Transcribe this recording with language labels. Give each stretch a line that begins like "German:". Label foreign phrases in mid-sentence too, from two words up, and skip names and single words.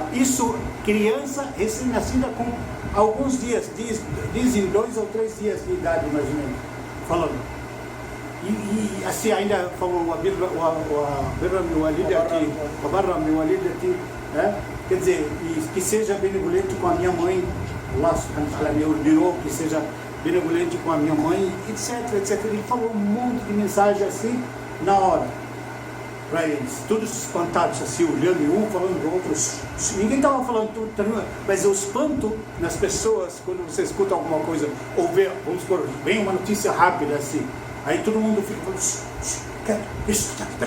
Portuguese: Isso, criança recém-nascida com alguns dias, dizem 2 ou 3 dias de idade, mais ou menos, falando. E assim ainda falou quer dizer, que seja benevolente com a minha mãe,
Arabic: الله سبحانه وتعالى
Portuguese: me ordenou que seja benevolente com a minha mãe, etc. Ele falou um monte de mensagem assim, na hora, para eles, todos espantados assim, olhando e um falando do outro. Ninguém estava falando tudo, mas o espanto nas pessoas, quando você escuta alguma coisa, ou vê, vamos supor, vem uma notícia rápida assim, aí todo mundo fica falando, peraí.